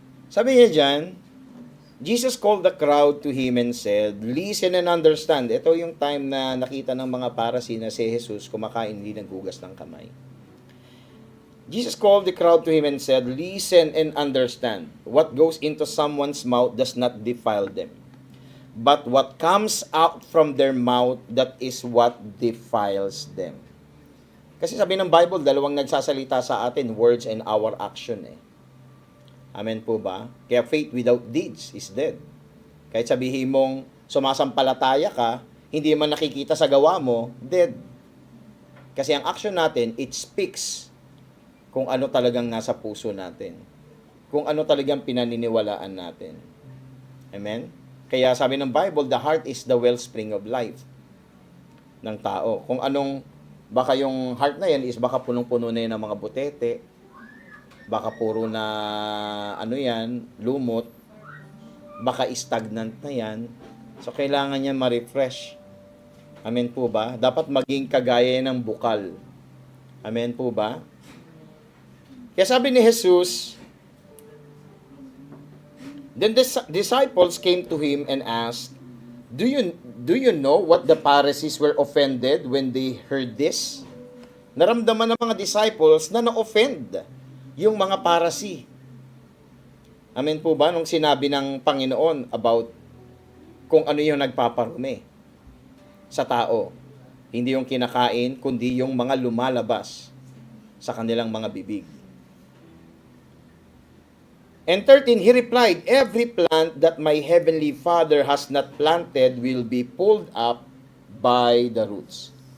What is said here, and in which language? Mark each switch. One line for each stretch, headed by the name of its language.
Filipino: Sabi niya dyan,
English: Jesus called the crowd to him and said, listen and understand.
Filipino: Ito yung time na nakita ng mga Pharisee na si Jesus kumakain, hindi naghugas ng kamay.
English: Jesus called the crowd to him and said, listen and understand. What goes into someone's mouth does not defile them. But what comes out from their mouth, that is what defiles them.
Filipino: Kasi sabi ng Bible, dalawang nagsasalita sa atin,
English: words and our action
Filipino: eh. Amen po ba? Kaya
English: faith without deeds is dead.
Filipino: Kahit sabihin mong sumasampalataya ka, hindi man nakikita sa gawa mo, dead. Kasi ang action natin,
English: it speaks
Filipino: kung ano talagang nasa puso natin. Kung ano talagang pinaniniwalaan natin. Amen? Kaya sabi ng
English: Bible, the heart is the wellspring of life
Filipino: ng tao. Kung anong, baka yung heart na yan is baka punong-puno na yan ng mga butete, baka puro na, lumot, baka stagnant na yan. So, kailangan niya ma-refresh. Amen po ba? Dapat maging kagaya ng bukal. Amen po ba? Kaya sabi ni Jesus,
English: then the disciples came to him and asked, Do you know what the Pharisees were offended when they heard this?
Filipino: Naramdaman ng mga disciples na na-offend yung mga Pharisee. Amen po ba? Nung sinabi ng Panginoon about kung ano yung nagpaparumi sa tao. Hindi yung kinakain, kundi yung mga lumalabas sa kanilang mga bibig.
English: And 13, he replied, every plant that my heavenly Father has not planted will be pulled up by the roots.